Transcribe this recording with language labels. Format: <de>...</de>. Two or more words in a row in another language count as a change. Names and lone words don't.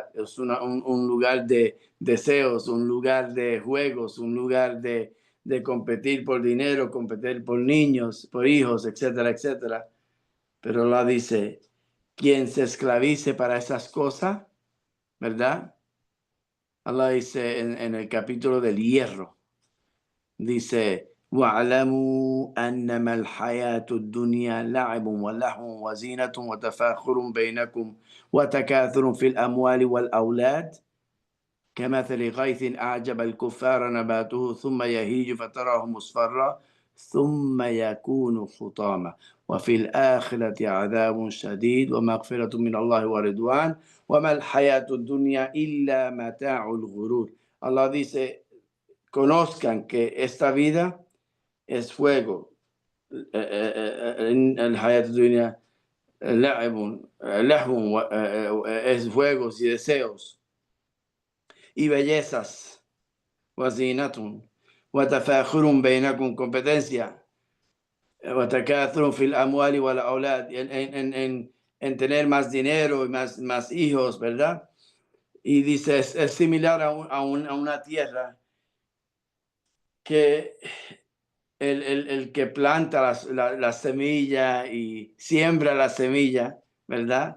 <es>Es un lugar de deseos, un lugar de juegos, un lugar de competir por dinero, competir por niños, por hijos, etcétera, etcétera. Pero Allah dice, quien se esclavice para esas cosas, ¿verdad? Allah dice en el capítulo del hierro, dice,</es> <ar>واعلموا أنما الحياة الدنيا لعب ولهو وزينة وتفاخر بينكم وتكاثر في الأموال والأولاد كمثل غيث أعجب الكفار نباته ثم يهيج فتراه مصفرا ثم يكون حطاما وفي الآخرة عذاب شديد ومغفرة من الله ورضوان وما الحياة الدنيا إلا متاع الغرور.</ar> <es>Allah dice, conozcan que esta vida es fuego.</es> <ar>الحياة الدنيا</ar> <es>es juegos y deseos y bellezas.</es> <ar>وزينة وتفاخر بينكم</ar> <es>competencia</es> <ar>وتكاثر في الأموال والأولاد</ar> <es>en tener más dinero y más hijos, ¿verdad? Y dice, es similar a una tierra que el que planta la semilla y siembra la semilla, ¿verdad?</es>